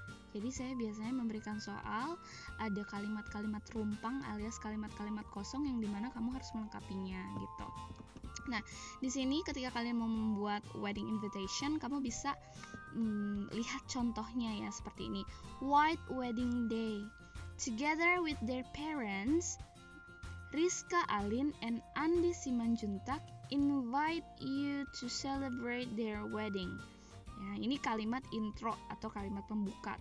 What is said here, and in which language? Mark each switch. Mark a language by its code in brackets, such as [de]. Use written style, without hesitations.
[id] Jadi saya biasanya memberikan soal, ada kalimat-kalimat rumpang alias kalimat-kalimat kosong yang dimana kamu harus melengkapinya gitu. Nah, di sini ketika kalian mau membuat wedding invitation, kamu bisa lihat contohnya ya, seperti ini. [en] White wedding day. Together with their parents, Rizka Alin and Andi Simanjuntak invite you to celebrate their wedding. [id] Ya, ini kalimat intro atau kalimat pembuka.